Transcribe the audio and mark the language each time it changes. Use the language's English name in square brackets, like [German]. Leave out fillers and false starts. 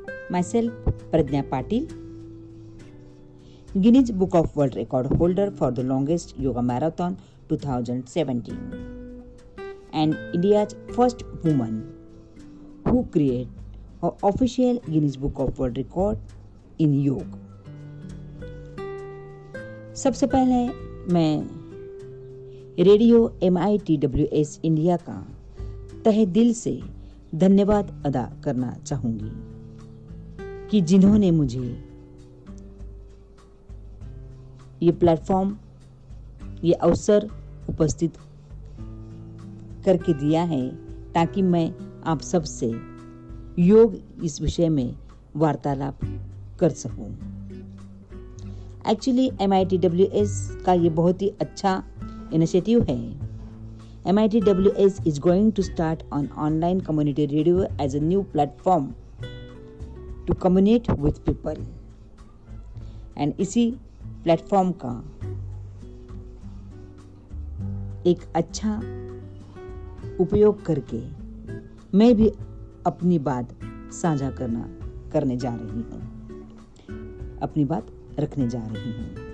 [English] Myself Pradnya Patil, Guinness Book of World Record holder for the longest yoga marathon 2017, and India's first woman who created an official Guinness Book of World Record in yoga. [Hindi] सबसे पहले मैं radio MITWS India का तहे दिल से धन्यवाद अदा करना चाहूंगी कि जिन्होंने मुझे ये प्लेटफॉर्म, ये अवसर उपस्थित करके दिया है ताकि मैं आप सबसे योग इस विषय में वार्तालाप कर सकूं. एक्चुअली MITWS का ये बहुत ही अच्छा इनिशिएटिव है. [English] MITWS is going to start on online community radio as a new platform to communicate with people. [Hindi] And इसी प्लेटफॉर्म का एक अच्छा उपयोग करके मैं भी अपनी बात साझा करने जा रही हूँ, अपनी बात रखने जा रही हूँ.